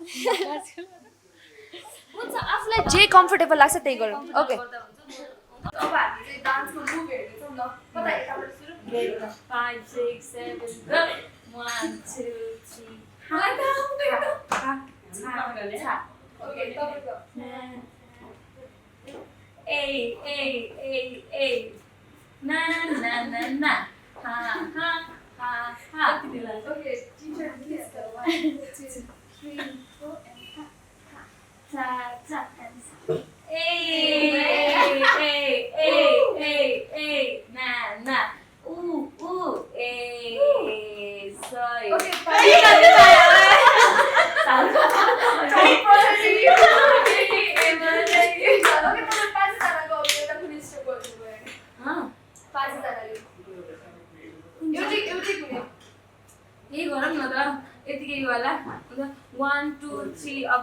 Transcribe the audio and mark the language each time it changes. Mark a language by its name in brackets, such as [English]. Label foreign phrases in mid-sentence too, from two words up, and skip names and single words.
[Nepali] हुन्छ आफूलाई जे कम्फर्टेबल लाग्छ त्यही गरौँ ओके अब हामी चाहिँ डान्सको मुभ हेर्दैछौँ ल कता यताबाट सुरु [English] 5 6 7 go 1 2 3 [Nepali] ओके तपाईको ए na na na na ha ha ha ha [English] okay teacher please 1 2 3 4 and ta ta ए na na sorry ओके [Nepali] यही गरौँ न त यतिकै वाला 1 2 3 अप